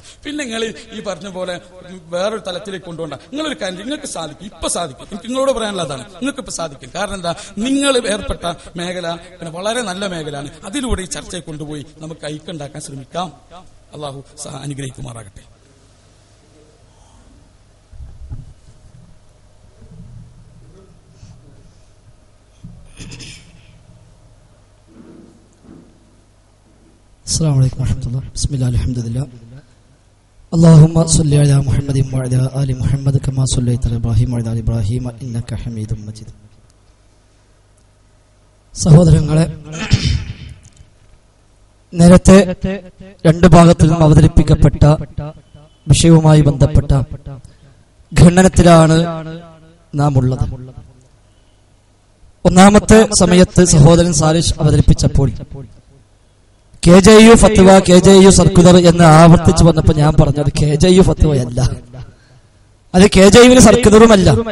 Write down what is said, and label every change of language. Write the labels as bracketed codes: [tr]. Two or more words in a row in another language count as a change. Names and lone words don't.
[ml] പിന്നെ നിങ്ങൾ ഈ പറഞ്ഞ പോലെ വേറൊരു തലത്തിലേക്ക് കൊണ്ടുപോകണ്ട. നിങ്ങളൊരു കാര്യം, നിങ്ങൾക്ക് സാധിക്കും, ഇപ്പൊ സാധിക്കും. എനിക്ക് നിങ്ങളോട് പറയാനുള്ളതാണ്, നിങ്ങൾക്ക് ഇപ്പൊ സാധിക്കും. കാരണം എന്താ, നിങ്ങൾ ഏർപ്പെട്ട മേഖല പിന്നെ വളരെ നല്ല മേഖലയാണ്. അതിലൂടെ ഈ ചർച്ചയെ കൊണ്ടുപോയി നമുക്ക് ഐക്യമുണ്ടാക്കാൻ ശ്രമിക്കാം. അള്ളാഹു അനുഗ്രഹിക്കുമാറാകട്ടെ. [ar] السلام عليكم ورحمة الله. بسم الله الحمد لله. اللهم صل على محمد وعلى آل محمد كما صليت على إبراهيم وعلى آل إبراهيم إنك حميد مجيد. [ml] സഹോദരങ്ങളെ, നേരത്തെ 2 ഭാഗത്തു നിന്നും അവതരിപ്പിക്കപ്പെട്ട വിഷയവുമായി ബന്ധപ്പെട്ട ഖണ്ഡനത്തിലാണ് നാം ഉള്ളത്. ഒന്നാമത്തെ സമയത്ത് സഹോദരൻ സാലിഷ് അവതരിപ്പിച്ചപ്പോൾ KJU ഫത്വ, KJU സർക്കുലർ എന്ന് ആവർത്തിച്ചു വന്നപ്പോൾ ഞാൻ പറഞ്ഞത് KJU ഫത്വയല്ല, അത് KJUവിന് സർക്കുലറുമല്ല.